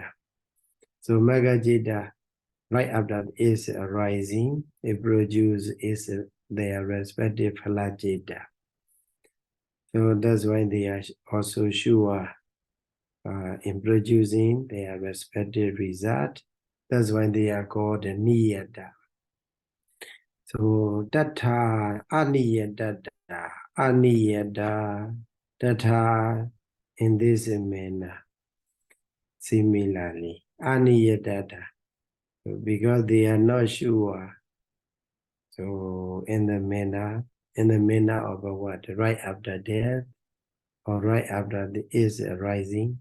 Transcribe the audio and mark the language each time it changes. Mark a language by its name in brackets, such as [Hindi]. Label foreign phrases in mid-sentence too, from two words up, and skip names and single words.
[English] So Megajita, right after is arising, it produces their respective Phalajita. So that's why they are also sure in producing their respective result. That's why they are called niyata. So [Pali] tata aniyata, [English] tata in this manner. Similarly, aniyata, because they are not sure. So in the manner of what? Right after death or right after the is arising.